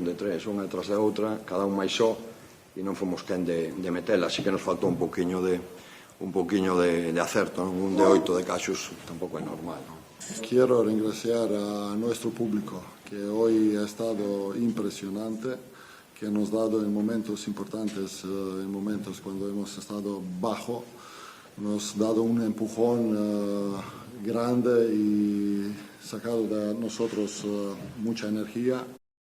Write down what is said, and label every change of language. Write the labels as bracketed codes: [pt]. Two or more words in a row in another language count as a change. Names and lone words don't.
[gl] De 3, unha detrás da outra, cada un máis só, e non fomos quen de metela, así que nos faltou un poquinho de acerto, non? Un de 8 de Caxos tampouco é normal, non? [es] Quiero agradecer a nuestro público, que hoy ha estado impresionante, que nos ha dado en momentos importantes, en momentos cuando hemos estado bajo, nos ha dado un empujón grande y sacado de nosotros mucha energía.